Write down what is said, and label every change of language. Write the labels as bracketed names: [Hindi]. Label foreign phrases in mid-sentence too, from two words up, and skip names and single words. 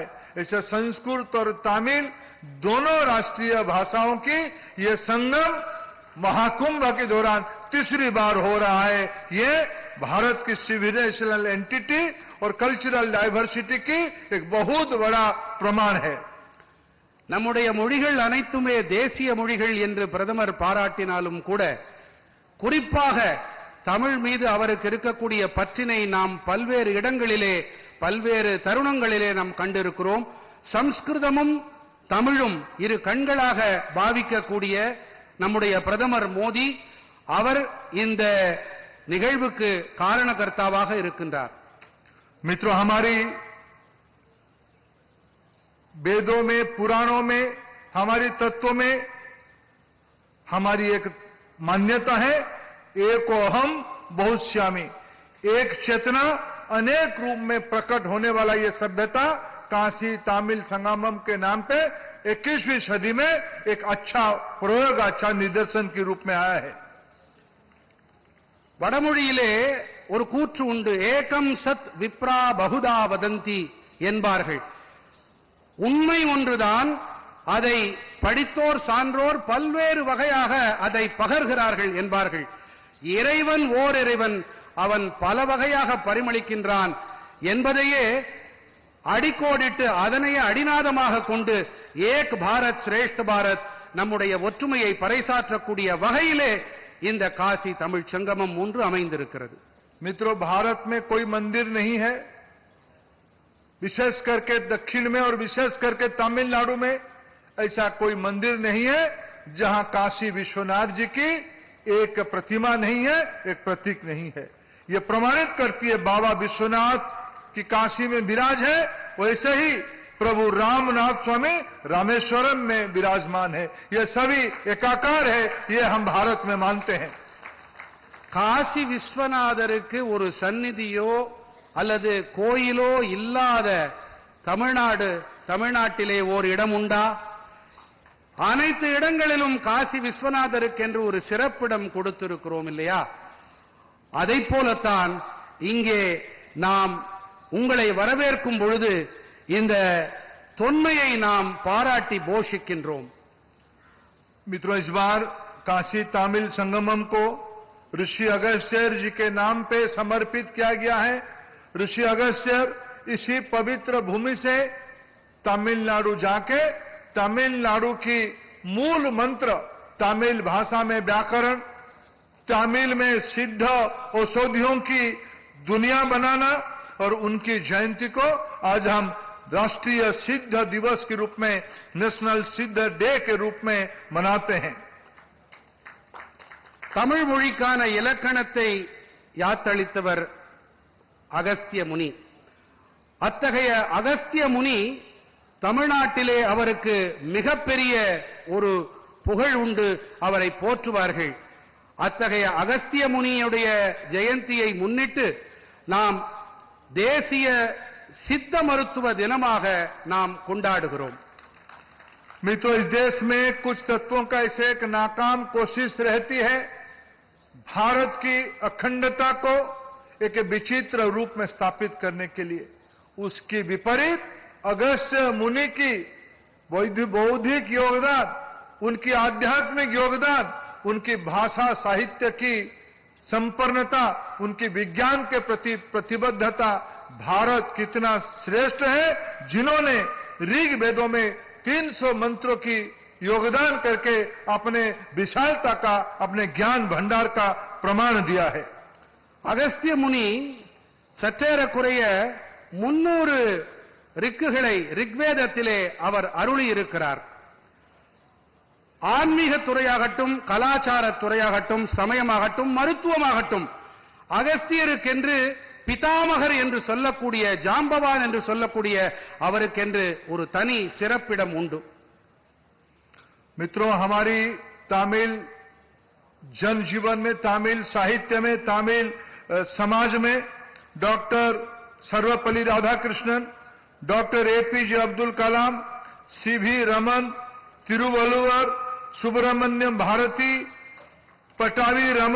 [Hindi] ऐसे संस्कृत और तमिल दोनों राष्ट्रीय भाषाओं की ये संगम महाकुंभ के दौरान तीसरी बार हो रहा है। ये भारत की [English] civilizational entity [Hindi] और [English] cultural diversity [Hindi] की एक बहुत बड़ा प्रमाण है। [Tamil] நம்முடைய மொழிகள் அனைத்துமே தேசிய மொழிகள் என்று பிரதமர் பாராட்டினாலும் கூட குறிப்பாக தமிழ் மீது அவருக்கு இருக்கக்கூடிய பற்றினை நாம் பல்வேறு இடங்களிலே பல்வேறு தருணங்களிலே நாம் கண்டிருக்கிறோம். சம்ஸ்கிருதமும் தமிழும் இரு கண்களாக பாவிக்கக்கூடிய நம்முடைய பிரதமர் மோடி அவர் இந்த நிகழ்வுக்கு காரணகர்த்தாவாக இருக்கின்றார். [Hindi] मित्रों, हमारी वेदों में, पुराणों में, हमारी तत्वों में हमारी एक मान्यता है, [Sanskrit] एकोहम बहुश्यामी, [Hindi] एक चेतना अनेक रूप में प्रकट होने वाला ये सभ्यता काशी तमिल संगमम के नाम पे 21वीं सदी में एक अच्छा प्रयोग, अच्छा निदर्शन के रूप में आया है। [Tamil] வடமொழியிலே ஒரு கூற்று உண்டு, [Sanskrit] एकं सत् विप्रा बहुधा वदन्ति [Tamil] என்பார்கள். உண்மை ஒன்றுதான், அதை படித்தோர் சான்றோர் பல்வேறு வகையாக அதை பகர்கிறார்கள் என்பார்கள். இறைவன் ஓர் இறைவன், அவன் பல வகையாக பரிமளிக்கின்றான் என்பதையே அடிக்கோடிட்டு அதனையே அடிநாதமாக கொண்டு [Hindi] एक भारत श्रेष्ठ भारत [Tamil] நம்முடைய ஒற்றுமையை பறைசாற்றக்கூடிய வகையிலே இந்த காசி தமிழ் சங்கமம் ஒன்று அமைந்திருக்கிறது. [Hindi] मित्रों, भारत में कोई मंदिर नहीं है, विशेष करके दक्षिण में और विशेष करके तमिलनाडु में ऐसा कोई मंदिर नहीं है जहां काशी विश्वनाथ जी की एक प्रतिमा नहीं है, एक प्रतीक नहीं है। ये प्रमाणित करती है बाबा विश्वनाथ की काशी में विराज है, वैसे ही प्रभु रामनाथ स्वामी रामेश्वरम में विराजमान है। ये सभी एकाकार है, ये हम भारत में मानते हैं। [Tamil] காசி விஸ்வநாதருக்கு ஒரு சந்நிதியோ அல்லது கோயிலோ இல்லாத தமிழ்நாட்டிலே ஓர் இடம் உண்டா? அனைத்து இடங்களிலும் காசி விஸ்வநாதருக்கு என்று ஒரு சிறப்பிடம் கொடுத்திருக்கிறோம் இல்லையா? அதைப் போலத்தான் இங்கே நாம் உங்களை வரவேற்கும் பொழுது இந்த தொன்மையை நாம் பாராட்டி போஷிக்கின்றோம். [Hindi] मित्रों, इस बार काशी तमिल संगमम को ऋषि अगस्त्यर जी के नाम पे समर्पित किया गया है। ऋषि अगस्त्यर इसी पवित्र भूमि से तमिलनाडु जाके तमिलनाडु की मूल मंत्र, तमिल भाषा में व्याकरण, तमिल में सिद्ध औषधियों की दुनिया बनाना और उनकी जयंती को आज हम राष्ट्रीय सिद्ध दिवस के रूप में, [English] National Siddha Day [Hindi] के रूप में मनाते हैं. [Tamil] தமிழ் மொழிக்கான இலக்கணத்தை யாத்தளித்தவர் அகஸ்திய முனி. அத்தகைய அகஸ்திய முனி தமிழ்நாட்டிலே அவருக்கு மிகப்பெரிய ஒரு புகழ் உண்டு, அவரை போற்றுவார்கள். அத்தகைய அகஸ்திய முனியுடைய ஜெயந்தியை முன்னிட்டு நாம் தேசிய சித்த மருத்துவ தினமாக நாம் கொண்டாடுகிறோம். [Hindi] मित्रों, इस देश में कुछ तत्वों का ऐसे एक नाकाम कोशिश रहती है भारत की अखंडता को एक विचित्र रूप में स्थापित करने के लिए. उसकी विपरीत अगस्त्य मुनि की बौद्धिक योगदान, उनकी आध्यात्मिक योगदान, उनकी भाषा साहित्य की संपन्नता, उनकी विज्ञान के प्रति प्रतिबद्धता, भारत कितना श्रेष्ठ है, जिन्होंने ऋग वेदों में 300 मंत्रों की योगदान करके अपने विशालता का, अपने ज्ञान भंडार का प्रमाण दिया है. [Tamil] அகஸ்திய முனி சற்றேறக்குறைய 300 ரிக்குகளை ரிக்வேதத்திலே அவர் அருளி இருக்கிறார். ஆன்மீக துறையாகட்டும், கலாச்சார துறையாகட்டும், சமயமாகட்டும், மருத்துவமாகட்டும், அகஸ்தியருக்கென்று பிதாமகர் என்று சொல்லக்கூடிய, ஜாம்பவான் என்று சொல்லக்கூடிய அவருக்கென்று ஒரு தனி சிறப்பிடம் உண்டு. [Hindi] मित्रों, हमारी तमिल जनजीवन में, तमिल साहित्य में, तमिल समाज में डॉक्टर सर्वपल्ली राधाकृष्णन, डॉक्टर एपीजे अब्दुल कलाम, सीवी रमन, तिरुवल्लुवर, सुब्रमण्यम भारती, पटावी रमन